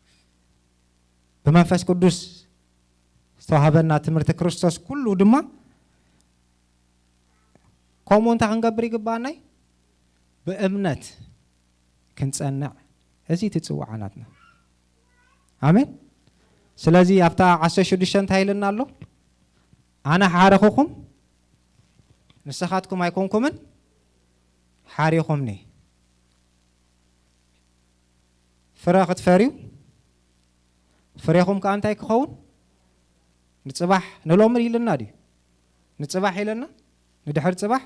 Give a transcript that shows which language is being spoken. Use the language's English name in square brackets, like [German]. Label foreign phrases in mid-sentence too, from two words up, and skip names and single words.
[Tigrinya] በመንፈስ ቅዱስ ዝተዋሃበና ትምህርት ክርስቶስ ኩሉ ድማ ኮሞንታ ክንገብር ይግባናይ በእምነት ክንጸንዕ እዚ ትጽዋዕናትና አሜን ስለዚህ አፍታ 16 ታይልና አሎ አና ሓረኹም ንስኻትኩም አይኮንኩምን ሓሪኹምኒ ፍረ ክትፈሪው ፍሬኹም ከአንታይ ክኸውን ንጽባሕ ንሎምን ኢልና ዲ ንጽባሕ ኢልና ንድሕር ጽባሕ